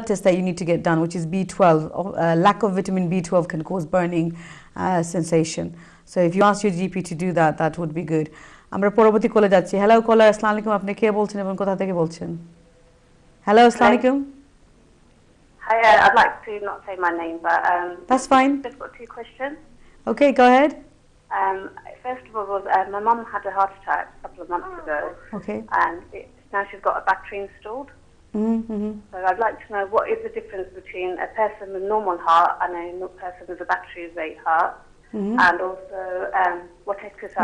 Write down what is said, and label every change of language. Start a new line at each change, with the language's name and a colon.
English: test that you need to get done, which is B12. Lack of vitamin B12 can cause burning sensation. So if you ask your GP to do that, that would be good.
Bangla: আমরা পরবর্তী কলে যাচ্ছি। Hello কলার, আসসালামু আলাইকুম, আপনি কে বলছেন এবং কোথা থেকে বলছেন? হ্যালো, আসসালামু আলাইকুম।
English: Hi, I'd like to not say my name, but that's fine. I've got 2 questions. Okay, go ahead. First of all, my mum had a heart attack a couple of months ago. Okay. And now she's got a battery installed. So I'd like to know what is the difference between a person with normal heart and a person with a battery rate heart, and also what exercise.